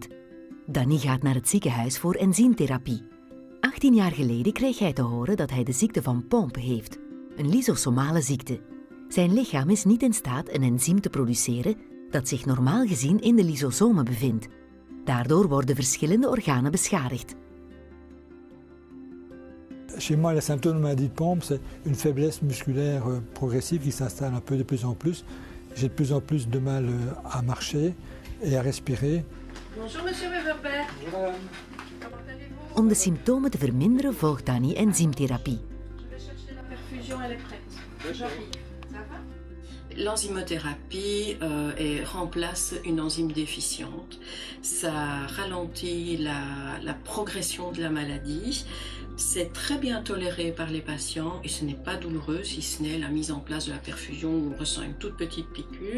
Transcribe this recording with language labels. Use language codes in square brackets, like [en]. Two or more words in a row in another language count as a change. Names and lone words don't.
[nl] Danny gaat naar het ziekenhuis voor enzymtherapie. 18 jaar geleden kreeg hij te horen dat hij de ziekte van Pompe heeft, een lysosomale ziekte. Zijn lichaam is niet in staat een enzym te produceren dat zich normaal gezien in de lysosomen bevindt. Daardoor worden verschillende organen beschadigd. [fr] Chez moi, les symptômes de maladie de Pompe, c'est une faiblesse musculaire progressive qui s'installe un peu de plus en plus. J'ai de plus en plus de mal à marcher et à respirer. Bonjour monsieur Weverberg. Comment allez-vous? [nl] Om de symptomen te verminderen volgt Danny enzymtherapie. [fr] Je vais chercher la perfusion, elle est prête. J'arrive. Ça va? L'enzymothérapie remplace une enzyme déficiente. Ça ralentit la progression de la maladie. C'est très bien toléré par les patients et ce n'est pas douloureux si ce n'est la mise en place de la perfusion où on ressent une toute petite piqûre.